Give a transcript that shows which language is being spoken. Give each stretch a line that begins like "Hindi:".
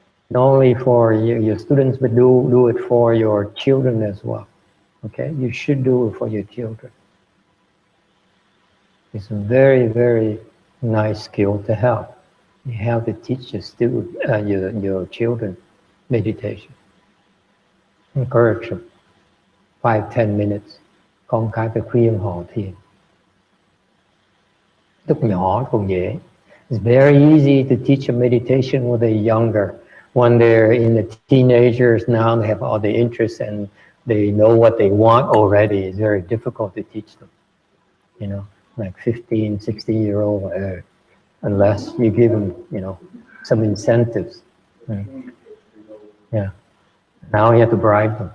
English: Not only for your students, but do it for your children as well. Okay. You should do it for your children. It's a very, very nice skill to have. You have to teach your student, your children meditation. Encourage them. 5-10 minutes.
Vietnamese: Con cái phải khuyên họ thiền. Lúc nhỏ cũng dễ.
English: It's very easy to teach a meditation when they're younger. When they're in the teenagers now, they have all the interests and they know what they want already. It's very difficult to teach them. You know, like 15, 16-year-old, unless you give them, you know, some incentives. Yeah. Now you have to bribe them.